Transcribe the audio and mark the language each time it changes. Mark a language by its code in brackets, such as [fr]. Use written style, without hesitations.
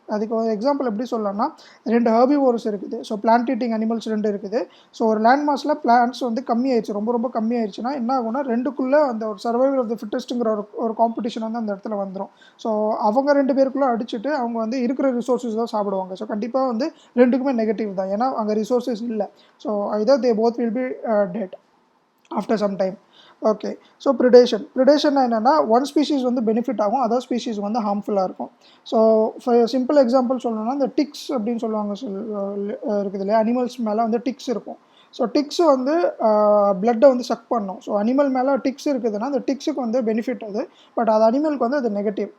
[ta] அதுக்கு ஒரு எக்ஸாம்பிள் எப்படி சொல்லலாம்னா 2 ஹெர்பிவோர்ஸ் இருக்குது. ஸோ பிளான்ட் ஈட்டிங் அனிமல்ஸ் 2 இருக்குது. ஸோ ஒரு லேண்ட் மாஸில் பிளான்ட்ஸ் வந்து கம்மியாயிடுச்சு, ரொம்ப ரொம்ப கம்மியாயிடுச்சுன்னா என்ன ஆகும்னா 2க்குள்ளே அந்த ஒரு சர்வைவல் ஆஃப் த ஃபிட்டஸ்ட்டுங்கிற ஒரு காம்படிஷன் வந்து அந்த இடத்துல வந்துடும். ஸோ அவங்க 2 பேருக்குள்ளே அடிச்சுட்டு அவங்க வந்து இருக்கிற ரிசோர்ஸஸ் தான் சாப்பிடுவாங்க. ஸோ கண்டிப்பாக வந்து 2க்குமே நெகட்டிவ் தான், ஏன்னா அங்கே ரிசோர்ஸஸ் இல்லை. So [en] either they both will be dead after some time. Okay. [ta] So predation என்னென்னா ஒன் ஸ்பீஷீஸ் வந்து பெனிஃபிட் ஆகும், அதர் ஸ்பீஷீஸ் வந்து ஹார்ம்ஃபுல்லாக இருக்கும். ஸோ ஃபார் சிம்பிள் எக்ஸாம்பிள் சொல்லணும்னா இந்த டிக்ஸ் அப்படின்னு சொல்லுவாங்க இருக்குது இல்லையா, அனிமல்ஸ் மேலே வந்து டிக்ஸ் இருக்கும். ஸோ டிக்ஸ் வந்து பிளட்டை வந்து சக் பண்ணும். ஸோ அனிமல் மேலே டிக்ஸ் இருக்குதுன்னா அந்த டிக்ஸுக்கு வந்து பெனிஃபிட் அது, பட் அது அனிமலுக்கு வந்து அது நெகட்டிவ்.